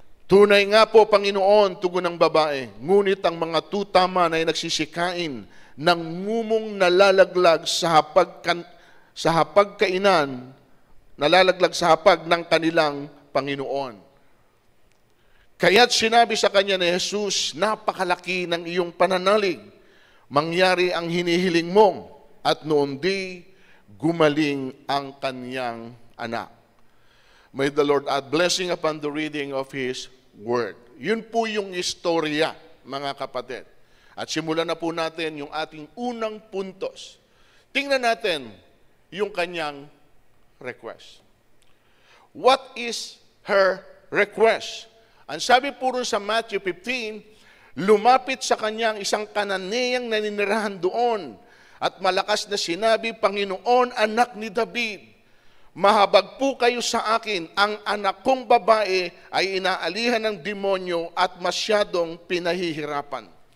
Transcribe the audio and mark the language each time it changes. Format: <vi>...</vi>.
<tl>Tunay nga po, Panginoon, tugon ng babae, ngunit ang mga tuta man ay nagsisikain ng mumong nalalaglag sa hapagkainan, nalalaglag sa hapag ng kanilang Panginoon. Kaya't sinabi sa kanya ni Jesus, napakalaki ng iyong pananalig, mangyari ang hinihiling mo, at noon di gumaling ang kanyang anak.</tl> <en>May the Lord add blessing upon the reading of His Word.</en> <tl>Yun po yung istorya, mga kapatid. At simulan na po natin yung ating unang puntos. Tingnan natin yung kanyang request.</tl> <en>What is her request?</en> <tl>Ang sabi po rin sa Matthew 15, lumapit sa kanyang isang Kananeyang naninirahan doon at malakas na sinabi, Panginoon, anak ni David, mahabag po kayo sa akin, ang anak kong babae ay inaalihan ng demonyo at masyadong pinahihirapan.</tl>